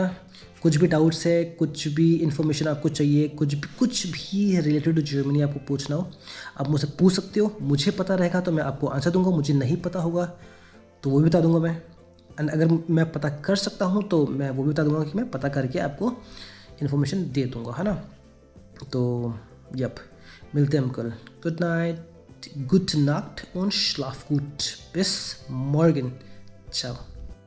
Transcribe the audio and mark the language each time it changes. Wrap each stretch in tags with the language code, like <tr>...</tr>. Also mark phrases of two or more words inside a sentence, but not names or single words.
<hi>कुछ भी डाउट्स है, कुछ भी इन्फॉर्मेशन आपको चाहिए, कुछ भी</hi> <en>related to Germany</en> <hi>आपको पूछना हो, आप मुझसे पूछ सकते हो। मुझे पता रहेगा तो मैं आपको आंसर दूंगा, मुझे नहीं पता होगा तो वो भी बता दूंगा मैं। एंड अगर मैं पता कर सकता हूँ तो मैं वो भी बता दूंगा कि मैं पता करके आपको इन्फॉर्मेशन दे दूंगा, है ना। तो यप, मिलते हैं हम कल।</hi> <en>good night,</en> <de>gute Nacht und schlaf gut. Bis morgen. Ciao.</de>